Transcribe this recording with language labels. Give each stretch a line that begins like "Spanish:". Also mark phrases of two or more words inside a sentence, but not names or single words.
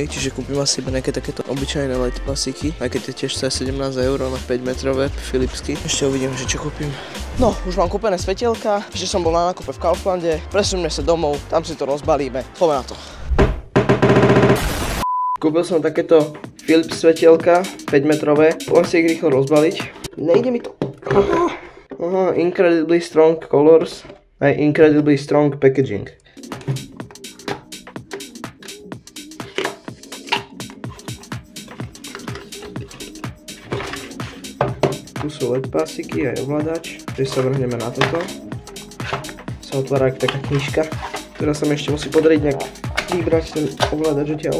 Slovak: Čiže kúpim asi iba nejaké takéto obyčajné light pásíky, aj keď je tiež 17 eur na 5 metrové Philipsky. Ešte uvidím, že čo kúpim. No, už mám kúpené svetielka, ešte som bol na nákupe v Kauflande, presuňme sa domov, tam si to rozbalíme, poďme na to. Kúpil som takéto Philips svetielka, 5 metrové, poďme si ich rýchlo rozbaliť. Nejde mi to.
English: Aha, incredibly strong colors, aj incredibly strong packaging.
Slovak: Tu sú LED pásiky aj ovládač, takže sa vrhneme na toto. Sa otvára aj taká knižka, ktorá sa mi ešte musí podariť nejak vybrať ten ovládač odtiaľ.